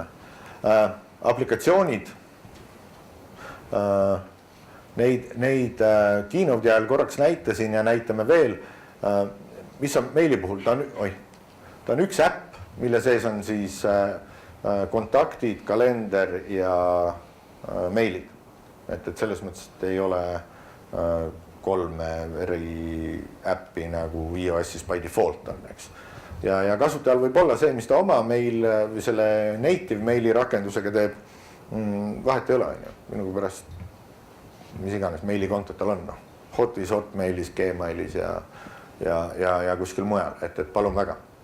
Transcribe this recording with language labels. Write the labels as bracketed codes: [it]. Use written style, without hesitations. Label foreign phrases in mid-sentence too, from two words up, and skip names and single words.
[et] Aplikatsioonid, neid keynote'i ajal korraks näitasin ja näitame veel, mis on meili puhul, ta on üks äpp, mille sees on siis kontaktid, kalender ja meilid. Et selles mõttes, et ei ole 3 eri äppi nagu iOS-is [en] by default [et] on, eks. Ja kasutajal võib olla see, mis ta oma meil või selle native meili rakendusega teeb, vahet ei ole, minugi pärast, mis iganes meilikontot tal on, Hotis, Hotmailis, Gmailis ja kuskil mujal, et palun väga.